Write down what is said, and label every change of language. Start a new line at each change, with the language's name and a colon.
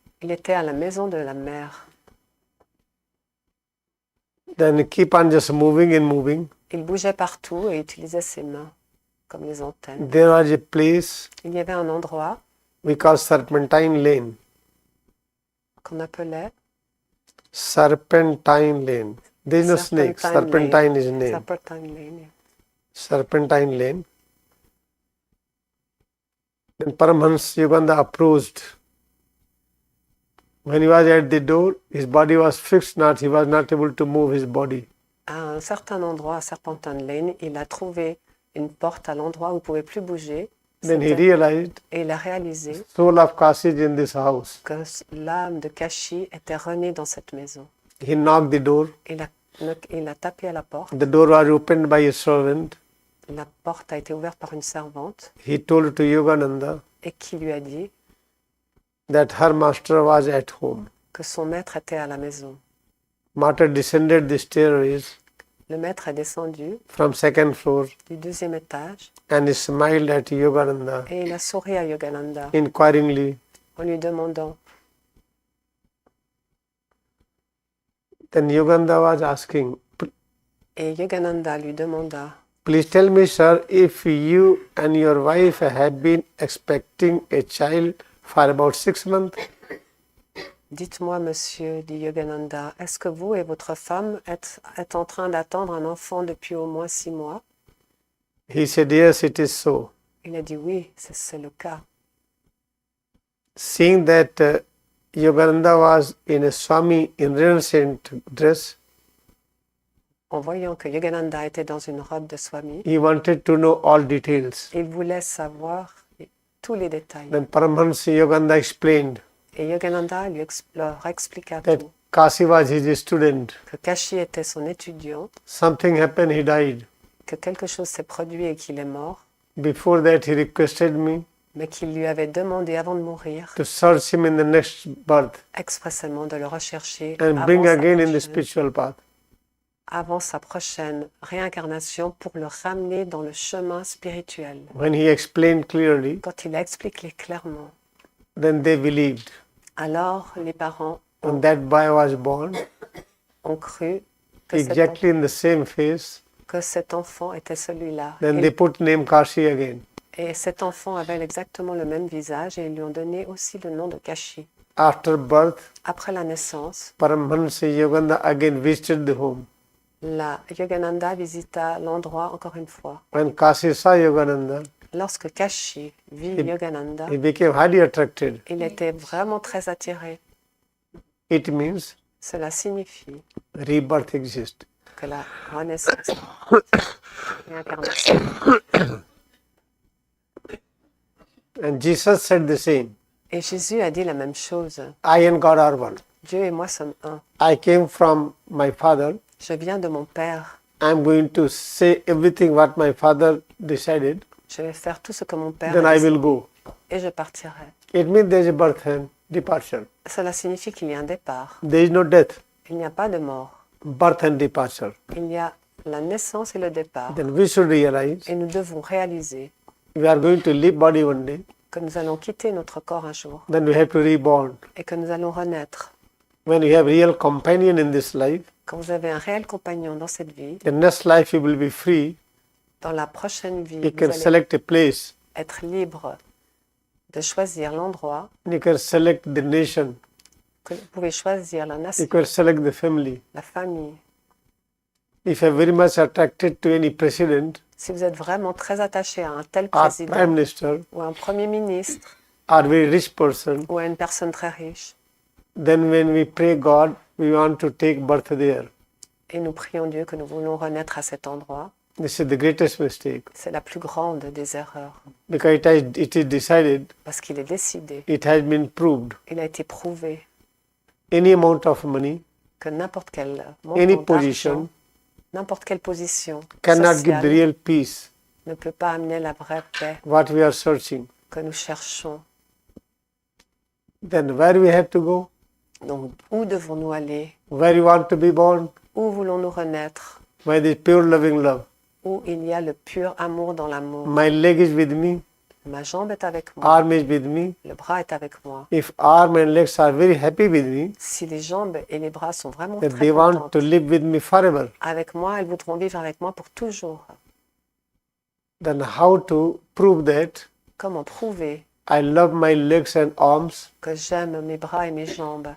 French: Il était à la maison de la mère.
English: Then keep on just moving and moving.
French: Il bougeait partout et utilisait ses mains comme les antennes.
English: There was a place
French: Il y avait un endroit
English: we call Serpentine Lane.
French: qu'on appelait
English: Serpentine Lane. There is no snake. Serpentine is a name. Serpentine Lane. Serpentine Lane. Then Paramhansa Yogananda approached. When he was at the door, his body was fixed, he was not able to move his body.
French: À un certain endroit, à Serpentine Lane, il a trouvé une porte à l'endroit où il ne pouvait plus bouger.
English: Then he realized
French: Et il a réalisé
English: soul of Kashi is in this house.
French: que l'âme de Kashi était renée dans cette maison.
English: He knocked the door.
French: Il a tapé à la porte.
English: The door was opened by a servant.
French: La porte a été ouverte par une servante
English: He told to Yogananda
French: et qui lui a dit
English: that her master was at home.
French: que son maître était à la maison.
English: Master descended the stairways
French: Le maître est descendu
English: from second floor
French: du deuxième étage
English: and he smiled at Yogananda
French: et il a souri à Yogananda
English: inquiringly.
French: en lui demandant.
English: Then Yogananda was asking,
French: Et Yogananda lui demanda,
English: please tell me, sir, if you and your wife have been expecting a child for about 6 months.
French: dites-moi, monsieur, dit Yogananda, est-ce que vous et votre femme êtes en train d'attendre un enfant depuis au moins 6 mois?
English: He said, yes, it is so.
French: Il a dit oui, c'est le cas.
English: Seeing that Yogananda was in a Swami in Renaissance dress,
French: En voyant que Yogananda était dans une robe de Swami,
English: he wanted to know all details.
French: il voulait savoir tous les détails.
English: Then Paramhansa Yogananda explained
French: Et Yogananda leur expliqua
English: that
French: tout.
English: Kashi was his student.
French: Que Kashi était son étudiant,
English: Something happened, he died.
French: que quelque chose s'est produit et qu'il est mort,
English: Before that, he requested me
French: mais qu'il lui avait demandé avant de mourir,
English: to search him in the next birth
French: expressément de le rechercher
English: and bring again in the spiritual path.
French: avant sa prochaine réincarnation pour le ramener dans le chemin spirituel.
English: When he explained clearly,
French: Quand il a expliqué clairement,
English: then they believed.
French: alors les parents
English: When that boy was born,
French: ont cru que
English: exactly in the same face,
French: cet enfant était celui-là.
English: then they put name Kashi again.
French: Et cet enfant avait exactement le même visage et ils lui ont donné aussi le nom de Kashi.
English: After birth,
French: Après la naissance,
English: Paramhansa Yogananda again visited the home.
French: La Yogananda visita l'endroit encore une fois.
English: When Kashi saw Yogananda,
French: Lorsque Kashi vit Yogananda,
English: he became highly attracted.
French: il était vraiment très attiré.
English: It means
French: Cela signifie
English: rebirth exists.
French: que la renaissance, réincarnation.
English: And Jesus said the same.
French: Et Jésus a dit la même chose.
English: I and God are one.
French: Dieu et moi sommes un.
English: I came from my Father.
French: Je viens de mon Père.
English: I'm going to say everything what my Father decided.
French: Je vais faire tout ce que mon Père
English: Then
French: a
English: I
French: décidé
English: will go.
French: et je partirai.
English: It means there is a birth and departure.
French: Cela signifie qu'il y a un départ.
English: There is no death.
French: Il n'y a pas de mort.
English: Birth and departure.
French: Il y a la naissance et le départ.
English: Then we should realize
French: Et nous devons réaliser
English: we are going to leave body one day.
French: que nous allons quitter notre corps un jour
English: Then we have to reborn.
French: et que nous allons renaître.
English: When you have real companion in this life,
French: Quand vous avez un réel compagnon dans cette vie,
English: the next life you will be free.
French: dans la prochaine vie,
English: You
French: vous
English: can
French: allez
English: select a place.
French: être libre de choisir l'endroit,
English: You can select the nation.
French: que vous pouvez choisir la
English: You
French: nation,
English: can select the family.
French: la famille.
English: If you are very much attracted to any president
French: Si vous êtes vraiment très attaché à un tel
English: or prime
French: président
English: minister
French: ou à un premier ministre
English: or very rich person,
French: ou à une personne très riche,
English: then when we pray God, we want to take birth there.
French: et nous prions Dieu que nous voulons renaître à cet endroit,
English: This is the greatest mistake
French: c'est la plus grande des erreurs.
English: because it is decided,
French: Parce qu'il est décidé,
English: it has been proved.
French: il a été prouvé
English: Any amount of money,
French: que n'importe quel
English: any
French: montant
English: position
French: d'argent, n'importe quelle position
English: cannot give the
French: sociale
English: real peace
French: ne peut pas amener la vraie paix
English: what we are searching.
French: que nous cherchons.
English: Then where we have to go?
French: Donc, où devons-nous aller?
English: Where you want to be born?
French: Où voulons-nous renaître?
English: By the pure loving love.
French: Où il y a le pur amour dans l'amour.
English: My leg is with me,
French: Ma jambe est avec moi,
English: arm is with me.
French: le bras est avec moi.
English: If arm and legs are very happy with me,
French: Si les jambes et les bras sont vraiment
English: then
French: très
English: they want
French: contentes
English: to live with me forever.
French: avec moi, elles voudront vivre avec moi pour toujours.
English: Then how to prove that
French: Comment prouver
English: I love my legs and arms
French: que j'aime mes bras et mes jambes